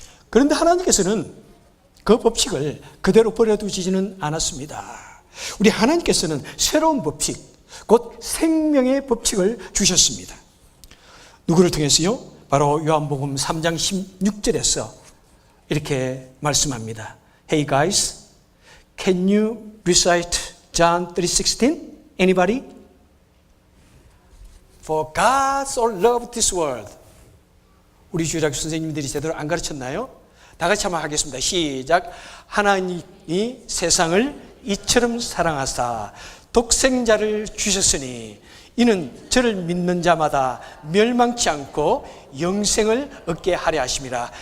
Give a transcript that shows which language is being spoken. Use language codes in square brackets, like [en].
[ko] 그런데 하나님께서는 그 법칙을 그대로 버려두지는 않았습니다. 우리 하나님께서는 새로운 법칙, 곧 생명의 법칙을 주셨습니다. 누구를 통해서요? 바로 요한복음 3장 16절에서 이렇게 말씀합니다. [en] Hey guys, can you recite John 3:16? Anybody? For God so loved this world. [ko] 우리 주일학교 선생님들이 제대로 안 가르쳤나요? 다 같이 한번 하겠습니다. 시작. 하나님이 세상을 이처럼 사랑하사 독생자를 주셨으니 이는 저를 믿는 자마다 멸망치 않고 영생을 얻게 하려 하심이라.